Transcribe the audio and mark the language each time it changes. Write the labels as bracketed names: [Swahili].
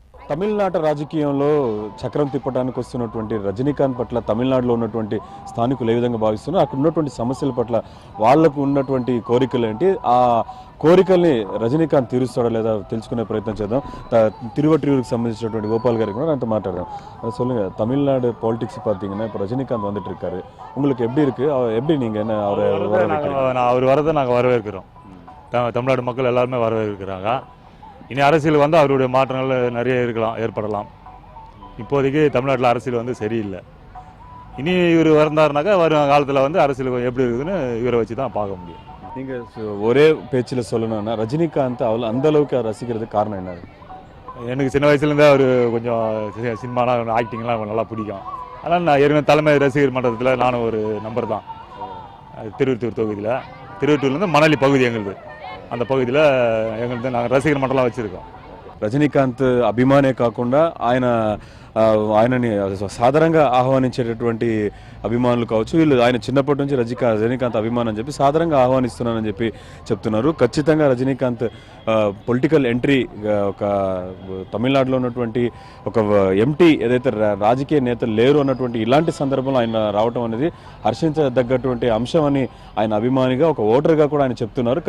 [Telugu] తమిళనాట రాజకీయంలో చక్రం తిప్పడానికి వస్తున్నటువంటి రజనీకాంత్ పట్ల తమిళనాడులో ఉన్నటువంటి స్థానికులు ఏ విధంగా భావిస్తున్నారు, అక్కడ ఉన్నటువంటి సమస్యల పట్ల వాళ్లకు ఉన్నటువంటి కోరికలు ఏంటి, ఆ కోరికల్ని రజనీకాంత్ తీరుస్తాడో లేదా తెలుసుకునే ప్రయత్నం చేద్దాం. తిరువట్రియూరుకి సంబంధించినటువంటి గోపాల్ గారికి కూడా అంత మాట్లాడదాం. [Tamil] சொல்லுங்க, தமிழ்நாடு பாலிடிக்ஸ் பார்த்தீங்கன்னா இப்போ ரஜினிகாந்த் வந்துட்டு இருக்காரு, உங்களுக்கு எப்படி இருக்கு, எப்படி நீங்க என்ன அவர் வரதை நாங்கள் வரவேற்கிறோம். தமிழ்நாடு மக்கள் எல்லாருமே வரவேற்கிறாங்க. இனி அரசியல் வந்து அவருடைய மாற்றங்கள் நிறைய ஏற்படலாம். இப்போதைக்கு தமிழ்நாட்டில் அரசியல் வந்து சரியில்லை. இனி இவர் வந்தாருனாக்கா வரும் காலத்தில் வந்து அரசியல் எப்படி இருக்குதுன்னு இவரை வச்சு தான் பார்க்க முடியும். நீங்கள் ஒரே பேச்சில் சொல்லணும்னா ரஜினிகாந்த் அவள் அந்த அளவுக்கு ரசிக்கிறதுக்கு காரணம் என்ன? எனக்கு சின்ன வயசுலேருந்தே அவர் கொஞ்சம் சினிமாலாம் ஆக்டிங்லாம் நல்லா பிடிக்கும். அதனால் நான் ஏற்கனவே தலைமை ரசிகர் மன்றத்தில் நானும் ஒரு நம்பர் தான். திருவொற்றியூர் தொகுதியில், திருவொற்றியூர்லேருந்து மணலி பகுதி எங்களுது. அந்த పகுதியில் எங்களுக்கு நாங்கள் రసికర్ మండలం வச்சுருக்கோం. [Telugu] రజనీకాంత్ అభిమానే కాకుండా ఆయనని సాధారణంగా ఆహ్వానించేటటువంటి అభిమానులు కావచ్చు, వీళ్ళు ఆయన చిన్నప్పటి నుంచి రజనీకాంత్ అభిమానం అని చెప్పి సాధారణంగా ఆహ్వానిస్తున్నానని చెప్పి చెప్తున్నారు. ఖచ్చితంగా రజనీకాంత్ పొలిటికల్ ఎంట్రీ ఒక తమిళనాడులో ఉన్నటువంటి ఒక ఎంటీ ఏదైతే రాజకీయ నేతలు లేరు అన్నటువంటి ఇలాంటి సందర్భంలో ఆయన రావటం అనేది హర్షించదగ్గటువంటి అంశం అని ఆయన అభిమానిగా ఒక ఓటర్గా కూడా ఆయన చెప్తున్నారు.